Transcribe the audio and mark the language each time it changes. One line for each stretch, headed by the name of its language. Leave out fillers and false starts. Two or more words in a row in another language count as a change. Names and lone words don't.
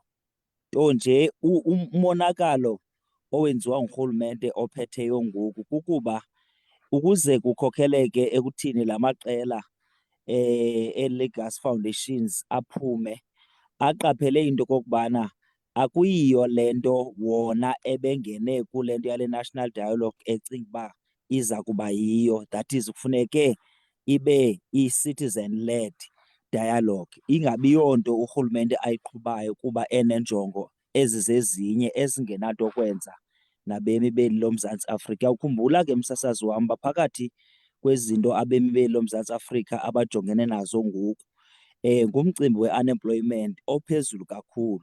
Xhosa: Nto nje umonakalo owenziwa ngurhulumente ophetheyo ngoku kukuba ukuze kukhokheleke ekuthini la maqela e-Legacy Foundations aphume, aqaphele into okokubana akuyiyo le nto wona ebengene kule nto yale
English: national dialogue
Xhosa: ecinga uba iza kuba yiyo.
English: That is,
Xhosa: kufuneke ibe i-
English: citizen led dialogue,
Xhosa: ingabi yonto urhulumente ayiqhubayo kuba enenjongo ezizezinye ezingenanto kwenza nabemi beli loMzantsi Afrika. Ukhumbula ke msasazi wam uba phakathi kwezinto abemi beli loMzantsi Afrika abajongene nazo ngoku ngumcimbi we-unemployment ophezulu kakhulu.